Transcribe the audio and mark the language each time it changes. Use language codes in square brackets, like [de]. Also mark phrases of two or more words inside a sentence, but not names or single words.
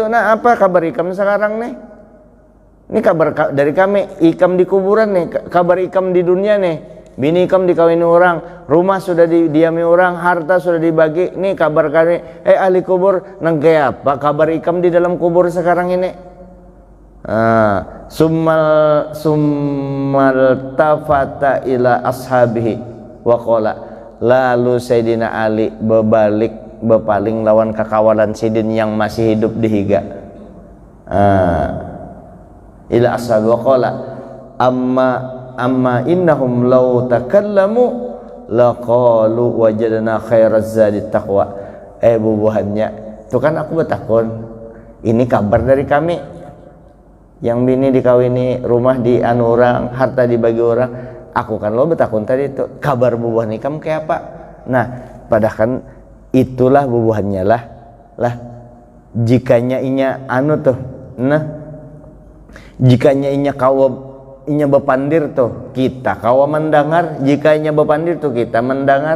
[bjn] Nah, apa kabar ikam sekarang nih? Ini kabar dari kami, ikam di kuburan nih, kabar ikam di dunia nih. Bini ikam dikawini orang, rumah sudah didiami orang, harta sudah dibagi. Nih kabar kami, ahli kubur, nang kayak apa kabar ikam di dalam kubur sekarang ini? [ar] ثم التفت إلى أصحابه وقال, [bjn] lalu Sayyidina Ali bepaling lawan kakawalan sidin yang masih hidup di higa. [ar] إلى أصحابه وقال، أما إنهم لو تكلموا لقالوا وجدنا خير الزاد التقوى. [bjn] Bubuhannya itu kan aku bertakun, ini kabar dari kami yang bini dikawini, rumah di anu orang, harta dibagi orang. Aku kan lo bertakun tadi itu kabar bubuhan ikam kayak apa. Nah, padahal kan itulah bubuhannya lah jikanya inya anu tuh, nah jikanya inya kawa inya bepandir tuh kita kawa mendengar, jika inya bepandir tuh kita mendengar.